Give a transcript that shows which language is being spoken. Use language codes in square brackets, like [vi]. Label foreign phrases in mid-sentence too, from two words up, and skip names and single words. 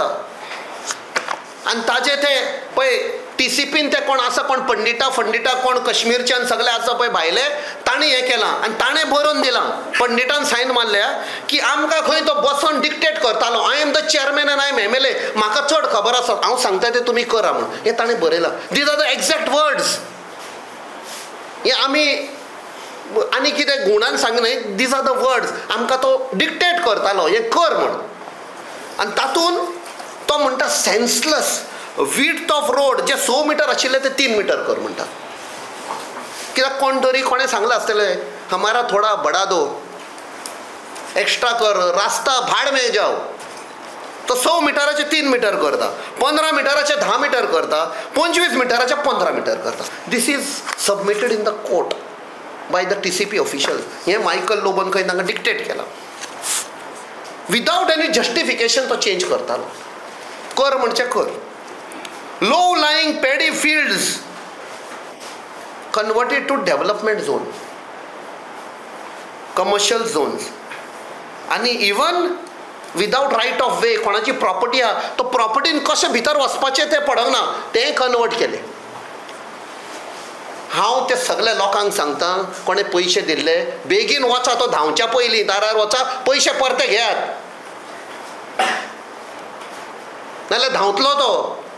[kok] आनी ताजे ते पळय TCPन ते कोण आसा, कोण पंडिता कोण काश्मीरच्यान सगळे आसा पळय भायले, तांणी हें केलां आनी ताणें बरोवन दिलां, पंडितान सायन मारल्या की आमकां खंय तो बसोन डिक्टेट करतालो. [en] I am the chairman and I am MLA, [kok] म्हाका चड खबर आसा, हांव सांगता ते तुमी करा म्हणून. हें ताणें बरयलां. [en] These are the exact words. [kok] हे आमी आनी कितें गुणान सांगनाय, [en] These are the words. [kok] आमकां तो डिक्टेट करतालो हें कर म्हणून. आनी तातूंत तो म्हणटा [en] senseless width of road [kok] जे 100 मीटर आशिल्ले ते 3 मीटर कर म्हणटा. कित्याक कोण तरी कोणें सांगलें आसतलें [hi] हमारा थोडा बडा दो, [kok] एक्स्ट्रा कर, [hi] रास्ता भाड में जाओ. [kok] तो 100 मिटराचे 3 मीटर करता, 15 मिटराचे 10 मीटर करता, 25 मिटराचे 15 मीटर करता. [en] This is submitted in the court by the TCP officials. [kok] हे मायकल लोबोन खंय तांकां डिक्टेट केला. [en] without any justification [kok] तो चेंज करतालो. कर म्हणचे कर. [en] low lying paddy fields converted to development zone, commercial zones. [kok] आणि [en] even without right of way, [kok] कोणाची प्रॉपर्टी आहा तो प्रॉपर्टीन कशें भितर वचपाचें तें पडना, तें कन्वर्ट केलें. हांव ते सगळ्या लोकांक सांगता, कोणें पयशे दिल्ले बेगीन वचा, तो धांवच्या पयलीं दारार वचा, पयशे परते घेयात, नाल्यार धांवतलो तो.